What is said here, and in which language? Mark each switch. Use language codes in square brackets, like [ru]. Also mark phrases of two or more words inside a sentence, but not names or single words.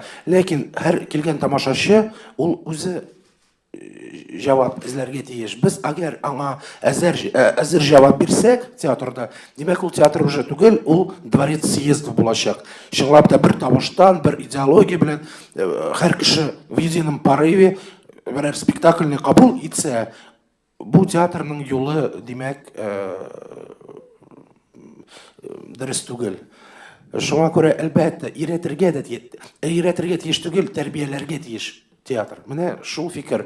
[tt] Ләкин һәр килгән тамашачы ул үзе җавап эзләргә тиеш. Без әгәр аңа әзер җавап бирсәк театрда, димәк ул театр уже түгел, ул [ru] дворец съездов [tt] булачак. Чынлап та бер тавыштан, бер идеология белән һәр кеше [ru] в едином порыве [tt] бер спектакльне кабул итсә, бу театрның юлы, димәк, дөрес түгел. Шуңа күрә, әлбәттә, өйрәтергә тиеш түгел, тәрбияләргә тиеш театр. Менә шул фикер.